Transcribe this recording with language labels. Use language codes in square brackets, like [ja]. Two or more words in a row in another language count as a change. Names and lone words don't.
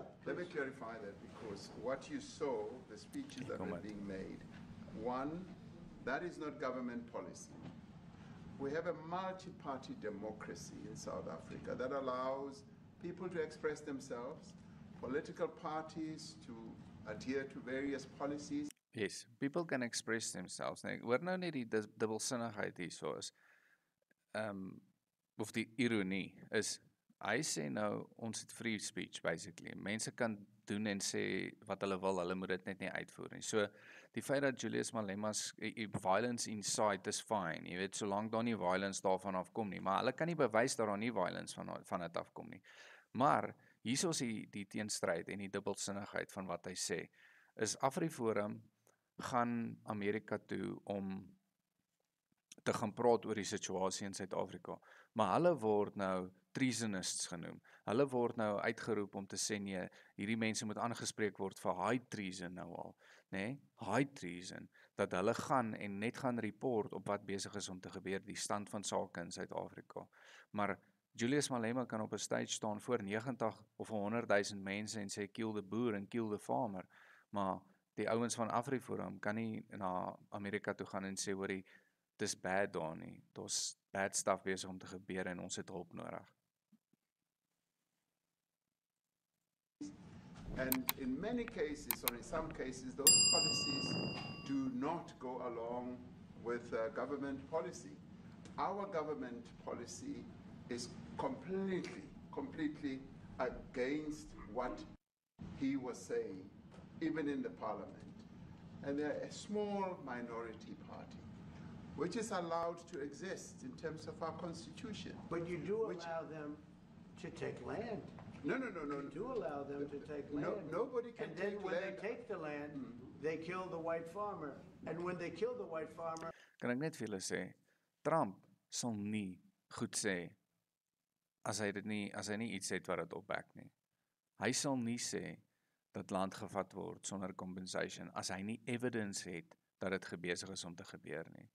[en] let me clarify that, because what you saw, the speeches that were being made, one, that is not government policy. We have a multi-party democracy in South Africa that allows people to express themselves, political parties to adhere to various policies. Yes, people can express themselves. [af] Hoor nou net die dubbelsinnigheid hierso is. Of die ironie is, hy sê nou, ons het [en] free speech, [af] basically. Mense kan doen en sê wat hulle wil, hulle moet dit net nie uitvoer nie. So, die feit dat Julius Malema's [en] violence inside [af] is fine, jy weet, solank daar nie violence daarvan afkom nie, maar hulle kan nie bewys dat daar nie violence van dit afkom nie. Maar, hier is die teenstryd en die dubbelsinnigheid van wat hy sê, is AfriForum gaan Amerika toe om te gaan praat oor die situasie in Suid-Afrika. Maar hulle word nou treasonists genoem. Hulle word nou uitgeroep om te sê, nee, hierdie mense moet aangespreek word vir [en] high treason [af] nou al. Nee, [en] high treason. [af] Dat hulle gaan en net gaan report op wat besig is om te gebeur, die stand van sake in Suid-Afrika. Maar Julius Malema kan op 'n stage staan voor 90 of 100,000 mense en sê, kill the boer en kill the farmer. Maar die ouens van AfriForum kan nie na Amerika toe gaan en sê, hoorie, dis bad daar nie. Daar's [en] bad stuff [af] besig om te gebeur en ons het hulp nodig. [en] And in many cases, or in some cases, those policies do not go along with government policy. Our government policy is completely against what he was saying, even in the parliament. And they're a small minority party, which is allowed to exist in terms of our constitution. But you do allow them to take land. No. You do allow them to take No, land. nobody can And then take when land. they take the land, they kill the white farmer. And when they kill the white farmer, [af] Kan ek net vir julle sê, Trump sal nie goed sê as hy nie iets het wat dit opbak nie. Hy sal nie sê dat land gevat word sonder compensation as hy nie evidence het dat dit besig is om te gebeur nie.